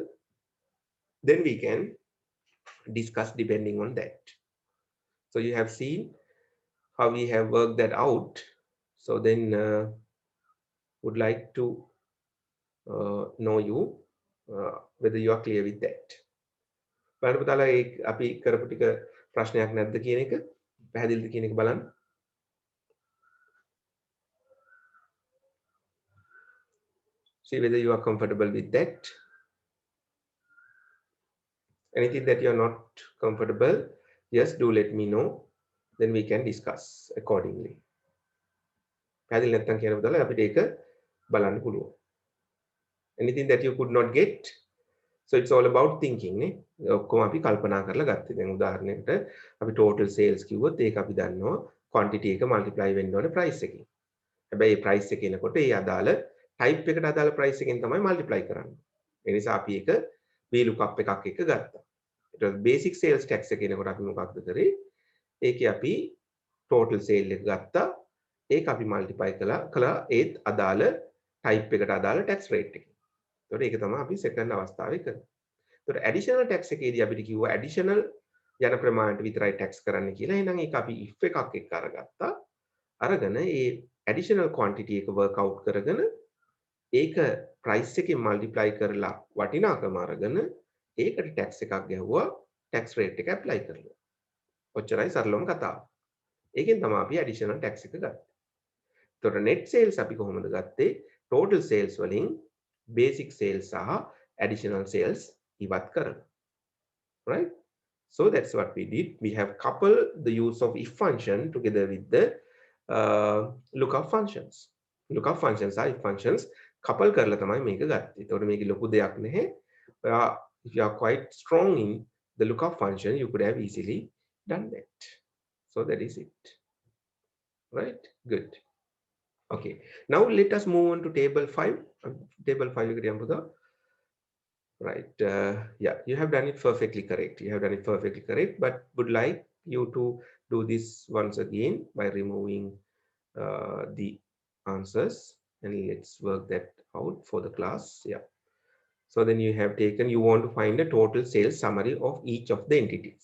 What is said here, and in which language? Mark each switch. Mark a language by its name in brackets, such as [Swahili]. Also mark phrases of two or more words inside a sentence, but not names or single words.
[English] Then we can discuss depending on that. So you have seen how we have worked that out. So then would like to know you whether you are clear with that. [Sinhala] බලන්න පුතාලා ඒ අපි කරපු ටික ප්‍රශ්නයක් නැද්ද කියන එක පැහැදිලිද කියන එක බලන්න. [English] See whether you are comfortable with that. Anything that you are not comfortable, yes, do let me know. Then we can discuss accordingly. [Sinhala] පැහැදිලි නැත්නම් කියන පුතාලා අපිට ඒක බලන්න පුළුවන්. [English] Anything that you could not get, so it's all about thinking නේ. [Sinhala] ඔක්කොම අපි කල්පනා කරලා ගත්තේ. දැන් උදාහරණයකට අපි [English] total sales [Sinhala] කිව්වොත් ඒක අපි දන්නවා quantity එක multiply වෙන්න ඕනේ price එකකින්. හැබැයි මේ price එක එනකොට ඒ අදාළ type එකට අදාළ price එකෙන් තමයි multiply කරන්නේ. ඒ නිසා අපි ඒක VLOOKUP එකක් එක්ක ගත්තා. ඊට පස්සේ [English] basic sales tax [Sinhala] එක එනකොට අපි මොකක්ද කරේ? ඒකේ අපි [English] total sale [Sinhala] එක ගත්තා. ඒක අපි multiply කළා ඒත් අදාළ type එකට අදාළ [English] tax rate [Sinhala] එකකින්. ඒතකොට ඒක තමයි අපි second අවස්ථාවේ කරන්නේ. ඒතකොට [English] additional tax [Sinhala] එකේදී අපිට කිව්වා additional යන ප්‍රමාණයට විතරයි tax කරන්න කියලා. එහෙනම් ඒක අපි if එකක් එක්ක අරගත්තා. අරගෙන ඒ [English] additional quantity [Sinhala] එක [English] work out [Sinhala] කරගෙන ඒක price එකෙන් multiply කරලා වටිනාකම අරගෙන ඒකට tax එකක් ගැහුවා, [English] tax rate [Sinhala] එක apply කරලා. ඔච්චරයි සරලවම කතාව. ඒකෙන් තමයි අපි [English] additional tax [Sinhala] එක ගත්තේ. ඒතකොට [English] net sales [Sinhala] අපි කොහොමද ගත්තේ? [English] total sales [Sinhala] වලින් [English] basic sales [Sinhala] සහ [English] additional sales [Sinhala] ඉවත් කරලා. [English] Right? So that's what we did. We have coupled the use of if function together with the lookup functions. Lookup functions are if functions couple [Sinhala] කරලා තමයි මේක ගත්තේ. ඒතකොට මේක ලොකු දෙයක් නැහැ. [English] If you are quite strong in the lookup function, you could have easily done that. So that is it. Right? Good. Okay. Now let us move on to table 5. [Sinhala] Table 5 එකට යමු පුතා. [English] Right. Yeah, you have done it perfectly correct. You have done it perfectly correct, but would like you to do this once again by removing the answers, and let's work that out for the class. Yeah. So then you have taken, you want to find the total sales summary of each of the entities.